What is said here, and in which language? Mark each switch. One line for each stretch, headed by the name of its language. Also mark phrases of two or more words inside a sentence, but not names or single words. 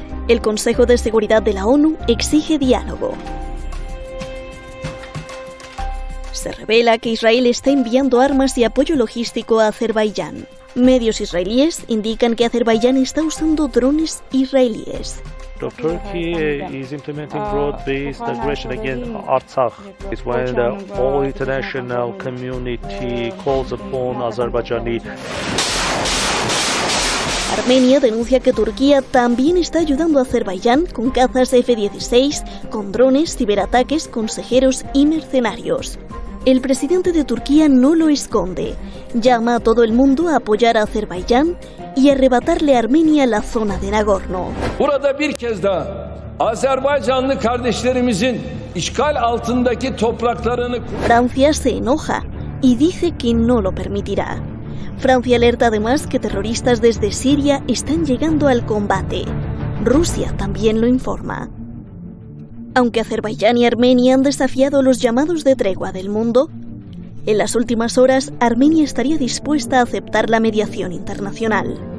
Spanish: El Consejo de Seguridad de la ONU exige diálogo. Se revela que Israel está enviando armas y apoyo logístico a Azerbaiyán. Medios israelíes indican que Azerbaiyán está usando drones israelíes.
English: Turkey is implementing broad-based aggression against Artsakh. It's when the whole international community calls upon Azerbaijani.
Spanish: Armenia denuncia que Turquía también está ayudando a Azerbaiyán con cazas F-16, con drones, ciberataques, consejeros y mercenarios. El presidente de Turquía no lo esconde. Llama a todo el mundo a apoyar a Azerbaiyán y arrebatarle a Armenia la zona de Nagorno.
Turkish: Burada bir kez daha Azerbaycanlı kardeşlerimizin işgal altındaki topraklarını...
Spanish: Francia se enoja y dice que no lo permitirá. Francia alerta además que terroristas desde Siria están llegando al combate. Rusia también lo informa. Aunque Azerbaiyán y Armenia han desafiado los llamados de tregua del mundo, en las últimas horas Armenia estaría dispuesta a aceptar la mediación internacional.